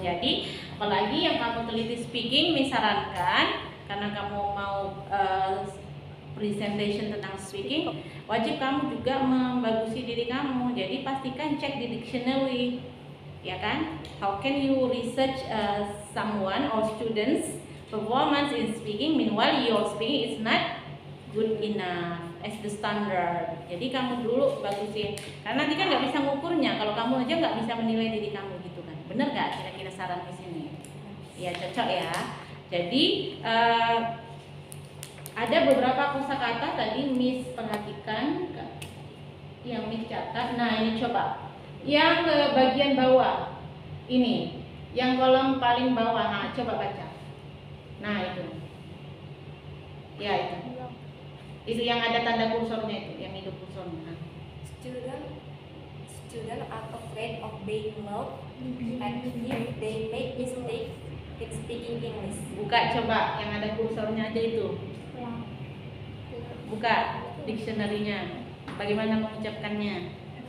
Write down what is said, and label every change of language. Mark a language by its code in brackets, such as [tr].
[id] Jadi apalagi yang kamu teliti speaking, misalkan karena kamu mau presentation tentang speaking, wajib kamu juga membagusi diri kamu. Jadi pastikan cek di dictionary, ya kan? [en] How can you research someone or students performance in speaking meanwhile your speaking is not good enough as the standard. [id] Jadi kamu dulu bagusin, karena nanti kan nggak bisa ngukurnya kalau kamu aja nggak bisa menilai diri kamu gitu kan. Bener nggak kira-kira saran di sini? Ya cocok ya. Jadi ada beberapa kosakata tadi Miss perhatikan, yang Miss catat. Nah ini coba, yang ke bagian bawah ini, yang kolom paling bawah. Nah coba baca. Nah itu, ya itu yang ada tanda kursornya itu, yang hidup kursornya. [en] Students are afraid of being loved, and if they make mistake in speaking English. [id] Buka coba yang ada kursornya aja itu. Buka dictionary-nya. Bagaimana mengucapkannya?